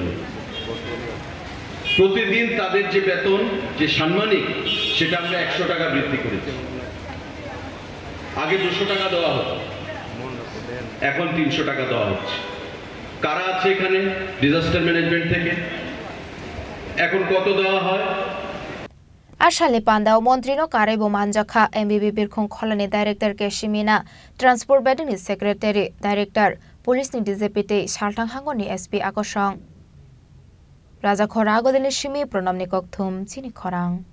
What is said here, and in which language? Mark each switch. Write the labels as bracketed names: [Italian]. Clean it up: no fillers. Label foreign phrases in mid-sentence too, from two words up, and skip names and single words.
[Bangla] প্রতিদিন তাদের যে বেতন, যে সাম্মানিক, সেটা আমরা 100 টাকা বৃদ্ধি করেছি। আগে 200 টাকা দেওয়া হতো, এখন 300 টাকা দেওয়া হচ্ছে। কারা আছে এখানে [English] disaster management [Bangla] থেকে? এখন কত দেওয়া হয়? [Kok Borok] Ashale Pandao Montrino Karebo Manjaka MBB Birkon Colony Director Keshimina Transport Bedini [English] Secretary Director Police [Kok Borok] ni Deputy Shaltang Hangoni SP Akoshong Raja Khorago Dini Shimi Pronamni Kokthum Chini Khorang